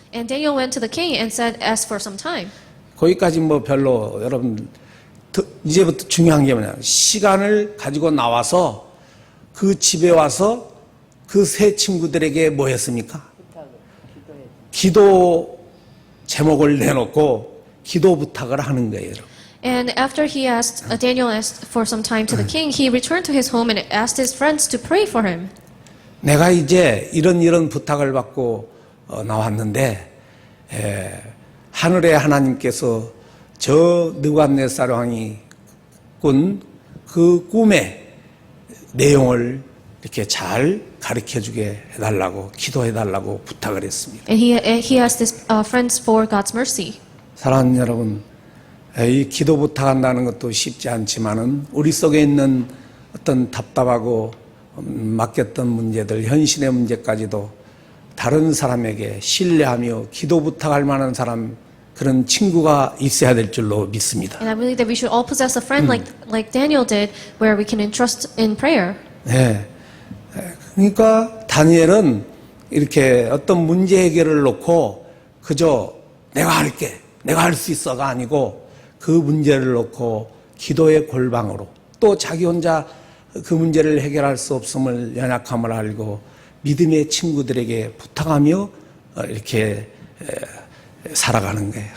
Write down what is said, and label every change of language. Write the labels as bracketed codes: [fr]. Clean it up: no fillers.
[en] And Daniel went to the king and said, ask for some time. [ko] 거기까지 별로 여러분 이제부터 중요한 게 뭐냐? 시간을 가지고 나와서 그 집에 와서 그 세 친구들에게 뭐 했습니까? 기도 제목을 내놓고 기도 부탁을 하는 거예요. [en] And after Daniel asked for some time to the king, he returned to his home and asked his friends to pray for him. [ko] 내가 이제 이런 부탁을 받고 나왔는데 하늘의 하나님께서 저 느부갓네살 왕이 꾼 그 꿈의 내용을 이렇게 잘 가르쳐주게 해달라고 기도해달라고 부탁을 했습니다. [en] And he asked his friends for God's mercy. [ko] 사랑하는 여러분, 이 기도 부탁한다는 것도 쉽지 않지만은 우리 속에 있는 어떤 답답하고 맡겼던 문제들, 현실의 문제까지도 다른 사람에게 신뢰하며 기도 부탁할 만한 사람 그런 친구가 있어야 될 줄로 믿습니다. [en] And I believe that we should all possess a friend like Daniel did, where we can entrust in prayer. [ko] 네. 그러니까 다니엘은 이렇게 어떤 문제 해결을 놓고 그저 내가 할게, 내가 할 수 있어가 아니고 그 문제를 놓고 기도의 골방으로 또 자기 혼자 그 문제를 해결할 수 없음을 연약함을 알고 믿음의 친구들에게 부탁하며 이렇게 살아가는 거예요.